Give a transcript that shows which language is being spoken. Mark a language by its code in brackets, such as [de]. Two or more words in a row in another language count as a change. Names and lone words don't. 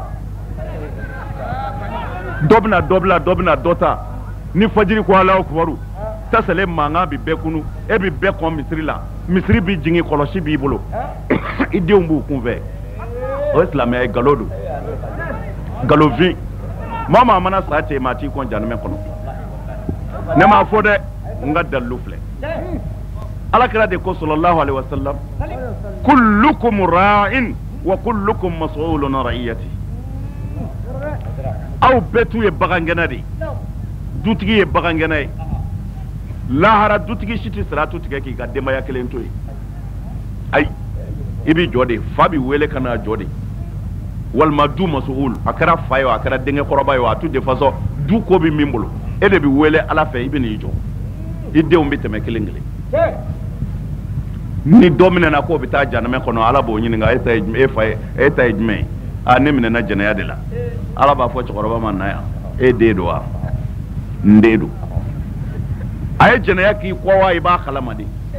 [bm] dɔ bɛna dɔ ta ni fajiri ko [ar] الله أكبر [bm] tasale mankan bi bɛɛ kunu e bi bɛɛ kɔn misiri la misiri bi jigin kɔlɔsi b'i bolo i denw b'u kunfɛ o ye silamɛya ye galo don galofin maa maa mana sa cɛ maa t'i kɔn janɛmɛ kɔnɔ ne m'a fɔ dɛ n ka dalilu filɛ alakira de ko [ar] صلى الله عليه وسلم كلكم راع وكلكم مسؤول عن رعيته [bm] aw bɛɛ t'u ye bagangɛnɛ de dutigi ye bagangɛnɛ ye lahara dutigi si tɛ sira tigɛ k'i ka denbaya kelen to ye ayi i bi jɔ de fa bi wele ka na jɔ de walima du mas'ul a kɛra fa ye a kɛra denkɛ kɔrɔba ye a tu de façon du ko bi min bolo e de bi wele ala fɛ i bɛ n'i jɔ i denw bɛ tɛmɛ kelen kelen ni dɔ minɛna k'o bɛ taa janɛmɛ kɔnɔ ala b'o ɲininka e ta ye jumɛn ye a ne minɛna jɛnɛya de la ala b'a fɔ cɛkɔrɔba ma na yan e den don wa n den don a ye jɛnɛya k'i kɔ wa i b'a kalama de